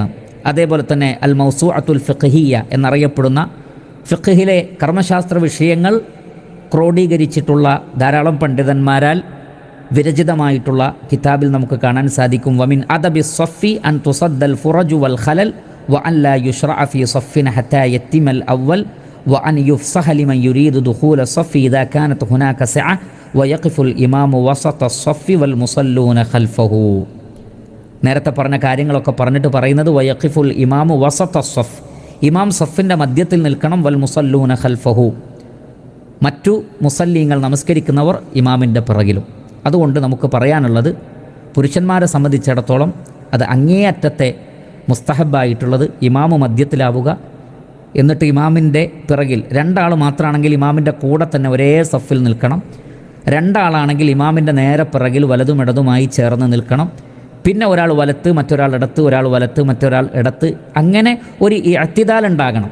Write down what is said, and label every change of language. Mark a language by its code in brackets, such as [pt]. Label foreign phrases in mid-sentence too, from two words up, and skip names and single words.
[ml] അതേപോലെ തന്നെ അൽ മൗസൂഅത്തുൽ ഫിഖ്ഹിയ്യ എന്നറിയപ്പെടുന്ന ഫിഖ്ഹിലെ കർമ്മശാസ്ത്ര വിഷയങ്ങൾ ക്രോഡീകരിച്ചിട്ടുള്ള ധാരാളം പണ്ഡിതന്മാരാൽ വിരചിതമായിട്ടുള്ള കിതാബിൽ നമുക്ക് കാണാൻ സാധിക്കും. [ar] ومن أدب الصف أن تسد الفرج والخلل وأن لا يشرع في صف حتى يتم الأول وأن يفسح لمن يريد دخول الصف إذا كانت هناك سعة ويقف الإمام وسط الصف والمصلون خلفه. [ml] നേരത്തെ പറഞ്ഞ കാര്യങ്ങളൊക്കെ പറഞ്ഞിട്ട് പറയുന്നത് [ar] ويقف الإمام وسط الصف, [ml] ഇമാം സഫിൻ്റെ മധ്യത്തിൽ നിൽക്കണം, [ar] والمصلون خلفه, [ml] മറ്റു മുസല്ലീങ്ങൾ നമസ്കരിക്കുന്നവർ ഇമാമിൻ്റെ പിറകിലും. അതുകൊണ്ട് നമുക്ക് പറയാനുള്ളത് പുരുഷന്മാരെ സംബന്ധിച്ചിടത്തോളം അത് അങ്ങേയറ്റത്തെ മുസ്തഹബായിട്ടുള്ളത് ഇമാമു മധ്യത്തിലാവുക, എന്നിട്ട് ഇമാമിൻ്റെ പിറകിൽ രണ്ടാൾ മാത്രമാണെങ്കിൽ ഇമാമിൻ്റെ കൂടെ തന്നെ ഒരേ സഫിൽ നിൽക്കണം, രണ്ടാളാണെങ്കിൽ ഇമാമിൻ്റെ നേരെ പിറകിൽ വലതും ഇടതുമായി ചേർന്ന് നിൽക്കണം, പിന്നെ ഒരാൾ വലത്ത് മറ്റൊരാൾ ഇടത്ത്, ഒരാൾ വലത്ത് മറ്റൊരാൾ ഇടത്ത്, അങ്ങനെ ഒരു ഇഅ്തിദാൽ ഉണ്ടാകണം.